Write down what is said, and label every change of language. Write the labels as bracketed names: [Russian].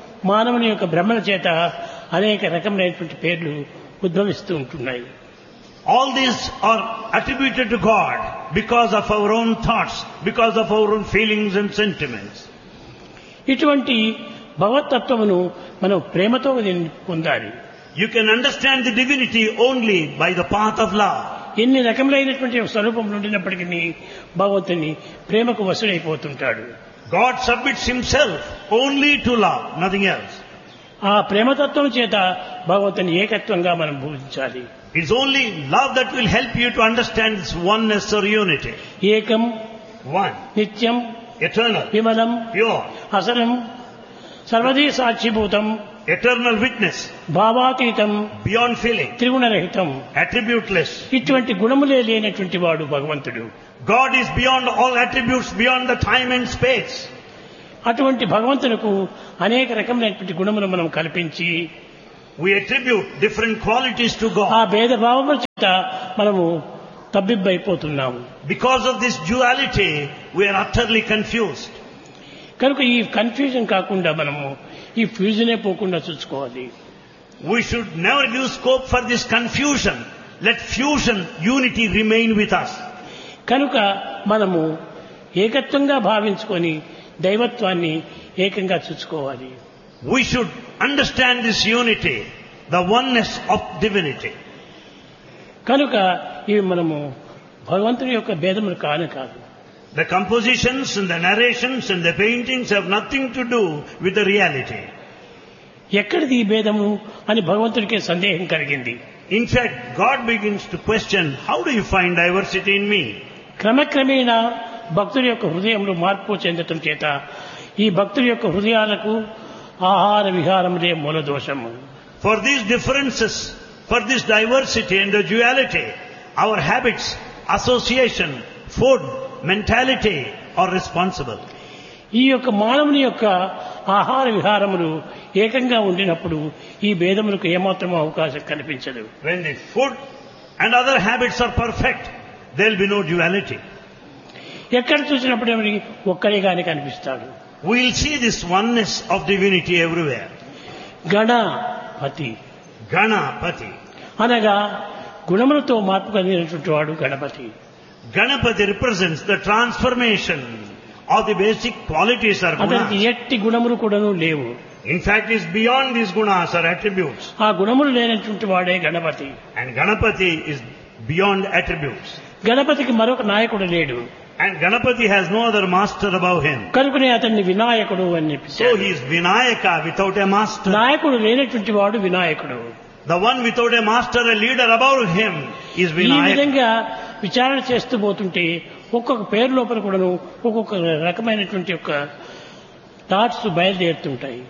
[Telugu] మానవుని యొక్క భ్రమల చేత అనేక రకములైనటువంటి పేర్లు ఉద్భవిస్తూ ఉంటున్నాయి. [English] All these are attributed to God because of our own thoughts, because of our own feelings and sentiments. [Telugu] ఇటువంటి భగవతత్వమును మనం ప్రేమతో పొందాలి. [English] You can understand the divinity only by the path of love. [Telugu] ఎన్ని రకములైనటువంటి స్వరూపములు ఉండినప్పటికీ భగవతుని ప్రేమకు వశుడైపోతుంటాడు. [English] God submits himself only to love, nothing else. [Telugu] ఆ ప్రేమతత్వం చేత భగవతుని ఏకత్వంగా మనం భూజించాలి. [English] It's only love that will help you to understand this oneness or unity. [Telugu] ఏకం, [English] one, [Telugu] నిత్యం, [English] eternal, [Telugu] విమలం, [English] pure, [Telugu] అసలం, సర్వదీ సాక్షిభూతం, [English] eternal witness, [Telugu] భావాతీతం, [English] beyond feeling, [Telugu] త్రిగుణరహితం, [English] attributeless. [Telugu] ఇటువంటి గుణములే లేనటువంటి వాడు భగవంతుడు. [English] God is beyond all attributes, beyond the time and space. [Telugu] అటువంటి భగవంతునికు అనేక రకములైనటువంటి గుణములను మనం కల్పించి [English] we attribute different qualities to God. [Telugu] ఆ భేద భావముల చేత మనము తబ్బిబ్బైపోతున్నాము. [English] Because of this duality, we are utterly confused. [Telugu] కనుక ఈ కన్ఫ్యూజన్ కాకుండా మనము ఈ ఫ్యూజనే పోకుండా చూసుకోవాలి. [English] We should never give scope for this confusion. Let fusion, unity remain with us. [Telugu] కనుక మనము ఏకత్వంగా భావించుకొని దైవత్వాన్ని ఏకంగా చూసుకోవాలి. [English] We should understand this unity, the oneness of divinity. [Telugu] కనుక ఇవి మనము భగవంతుని యొక్క భేదములు కాని కాదు. [English] The compositions and the narrations and the paintings have nothing to do with the reality. [Telugu] ఎక్కడిది ఈ భేదము అని భగవంతుడికి సందేహం కలిగింది. [English] In fact, God begins to question, how do you find diversity in me? [Telugu] క్రమక్రమేణా భక్తుడి యొక్క హృదయంలో మార్పు చెందటం చేత ఈ భక్తుడి యొక్క హృదయాలకు ఆహార విహారములే మూల దోషము. [English] For these differences, for this diversity and duality, our habits, association, food, mentality are responsible. [Telugu] ఈ యొక్క మానవుని యొక్క ఆహార విహారములు ఏకంగా ఉండినప్పుడు ఈ భేదములకు ఏమాత్రం అవకాశం కనిపించదు. [English] When the food and other habits are perfect, there be no duality. [Telugu] ఎక్కడ చూసినప్పుడు ఒక్కరిగానే కనిపిస్తాడు. [English] We'll see this oneness of divinity everywhere. [Telugu] Ganapati. [English] Ganapati. [Telugu] Anaga gunamulato maarpu kaninatuvadu vaadu Ganapati. [English] Ganapati represents the transformation of the basic qualities or gunas. [Telugu] Adaniki etti gunamulu kudanu levu. [English] In fact, it's beyond these gunas or attributes. [Telugu] Aa gunamulu lenatuvadu vaade Ganapati. [English] And Ganapati is beyond attributes. [Telugu] Ganapatiki maroka nayakudu ledu. [English] And Ganapati has no other master above him. [Telugu] కనుకనే అతన్ని వినాయకుడు అని చెప్పారు. [English] So he is Vinayaka without a master. [Telugu] నాయకుడు లేనటువంటి వాడు వినాయకుడు. [English] The one without a master, a leader above him is Vinayaka. [Telugu] ఈ విధంగా విచారణ చేస్తూ పోతుంటే ఒక్కొక్క పేరు లోపల కూడాను ఒక్కొక్క రకమైనటువంటి ఒక థాట్స్ బయలుదేరుతుంటాయి.